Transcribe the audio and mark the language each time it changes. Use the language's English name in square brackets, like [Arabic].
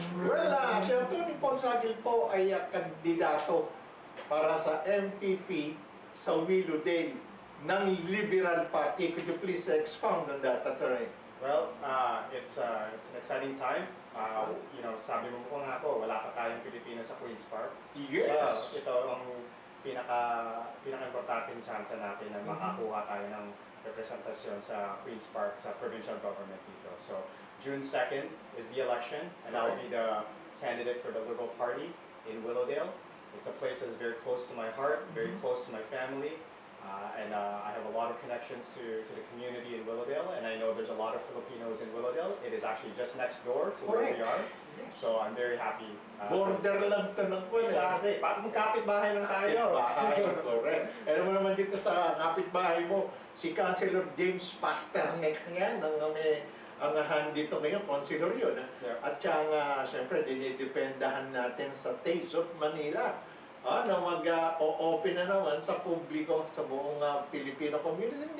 [Filipino] Well, si Atty. Paul Sagil po ay kandidato para sa MPP sa Willowdale ng Liberal Party. [English] Could you please expound on that, Attorney? Well, it's an exciting time. [Filipino] Sabi mo po nga po, wala pa tayong Pilipino sa Queen's Park. [English] Yes. [Filipino] So, ito ang pinaka-importanting chance natin na makakuha tayo ng representasyon sa Queen's Park sa provincial government dito. [English] So, June 2nd is the election, and I'll be the candidate for the Liberal Party in Willowdale. It's a place that's very close to my heart, very close to my family, and I have a lot of connections to the community in Willowdale, and I know there's a lot of Filipinos in Willowdale. It is actually just next door to where we are, so I'm very happy. [Filipino] Border lang ito ng Queen. [English] Exactly. [Filipino] Magkapit-bahay lang tayo. Kapitbahay, [English] correct. [Filipino] Alam mo naman dito sa kapitbahay mo, si Councilor James Pasternak yan, ang hand dito ngayon, Councilor yun. [English] Yeah. [Filipino] At siya siyempre, dinidependahan natin sa Taste of Manila. Na mag-open na naman sa publiko, sa buong Filipino community.